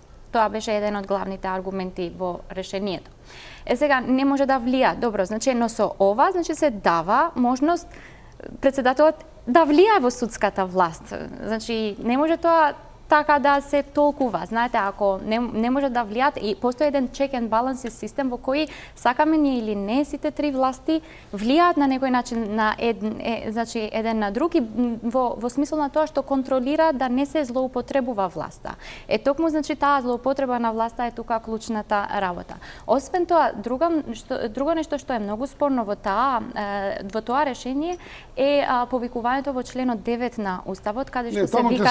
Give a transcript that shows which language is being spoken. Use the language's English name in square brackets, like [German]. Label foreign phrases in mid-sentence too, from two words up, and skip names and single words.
[Macedonian] Тоа беше еден од главните аргументи во решението. Сега не може да влија. Добро, значи, но со ова, значи, се дава можност председателот да влија во судската власт. Значи, не може тоа така да се толкува. Знаете, ако не може да влијат и постои еден [English] check and balance [Macedonian] систем во кој сакаме ни или не сите три власти влијаат на некој начин на значи еден на друг и во смисол на тоа што контролира да не се злоупотребува власта. Токму, значи, таа злоупотреба на власта е тука клучната работа. Освен тоа, друго нешто што е многу спорно во тоа решение е повикувањето во членот 9 на Уставот, каде што се викат...